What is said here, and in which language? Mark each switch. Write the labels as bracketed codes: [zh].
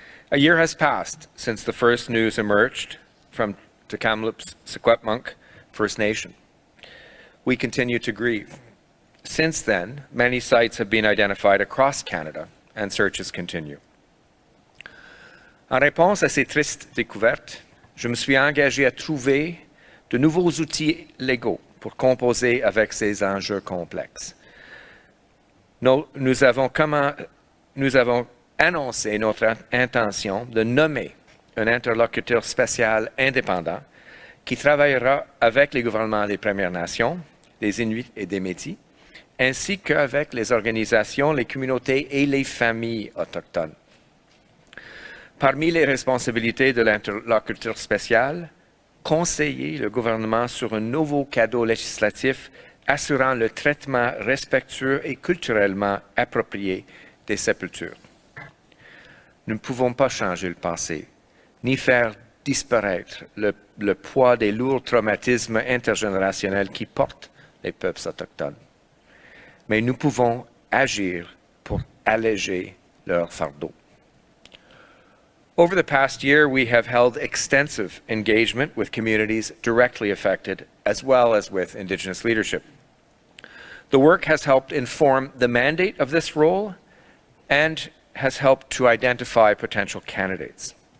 [en] A year has passed since the first news emerged from Kamloops Secwepemc First Nation. We continue to grieve. Since then, many sites have been identified across Canada, and searches continue. [fr] En réponse à ces tristes découvertes, je me suis engagé à trouver de nouveaux outils légaux pour composer avec ces enjeux complexes. Nous avons annoncé notre intention de nommer un interlocuteur spécial indépendant qui travaillera avec les gouvernements des Premières Nations, des Inuits et des Métis, ainsi qu'avec les organisations, les communautés et les familles autochtones. Parmi les responsabilités de l'interlocuteur spécial, conseiller le gouvernement sur un nouveau cadeau législatif assurant le traitement respectueux et culturellement approprié des sépultures. Nous ne pouvons pas changer le passé, ni faire disparaître le poids des lourds traumatismes intergénérationnels qui portent les peuples autochtones. Mais nous pouvons agir pour alléger leur fardeau. [en] Over the past year, we have held extensive engagement with communities directly affected, as well as with Indigenous leadership. The work has helped inform the mandate of this role and has helped to identify potential candidates.